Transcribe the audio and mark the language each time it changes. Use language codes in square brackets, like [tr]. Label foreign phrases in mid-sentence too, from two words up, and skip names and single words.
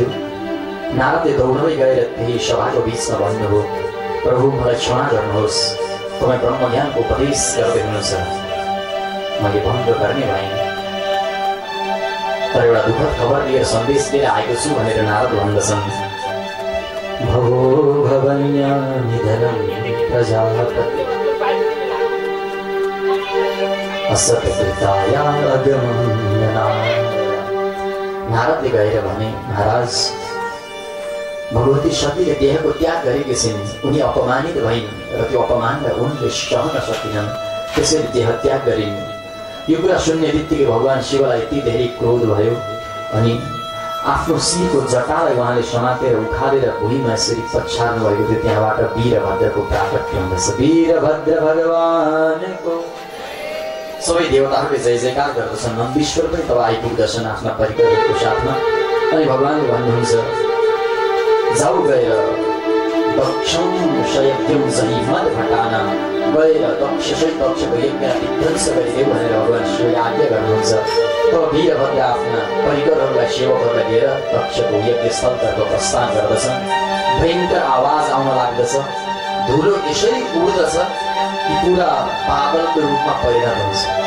[ne] नारदले दौडमै गएर त्यही सभाको बिचमा भन्नुभयो, प्रभु मलाई क्षमा गर्नुहोस्, तपाईँ ब्रह्मज्ञानको उपदेश गर्दै हुनुहुन्छ, मैले भङ्ग गर्ने भएँ। तर एउटा दुःखद खबर लिएर सन्देश लिएर आएको छु भनेर नारद भन्दछन्। [sa] भवो भवन्या निधनं प्रजापति असत्कृताया अगमन्यना। [ne] नारदले गएर भने, महाराज भगवती सतीले देहको त्याग गरेकी छिन्, उनी अपमानित भइन् र त्यो अपमानलाई उनले सहन सकिनन्, त्यसैले देह त्याग गरिन्। यो कुरा सुन्ने बित्तिकै भगवान शिवलाई यति धेरै क्रोध भयो अनि आफ्नो शिरको जटालाई उहाँले समातेर उखालेर भुइँमा यसरी पछार्नु भएको थियो। त्यहाँबाट वीरभद्रको प्राकट्य हुँदछ। वीरभद्र भगवानको सबै देवताहरूले जय जयकार गर्दछन्। नन्दीश्वर पनि तब आइपुग्दछन् आफ्ना परिवारहरूको साथमा। अनि भगवानले भन्नुहुन्छ, जाऊ गएर [sa] दक्षं शयज्ञं जहि मद घटाना, [ne] गएर दक्षको यज्ञ विध्वंस गरिदेऊ भनेर भगवान शिवले आज्ञा गर्नुहुन्छ। तब वीरभद्र आफ्ना परिकरहरूलाई सेवकहरूलाई लिएर दक्षको यज्ञस्थलतर्फ प्रस्थान गर्दछन्। भयङ्कर आवाज आउन लाग्दछ। धुलो यसरी उड्दछ कि पुरा बादलको रूपमा परिणत हुन्छ।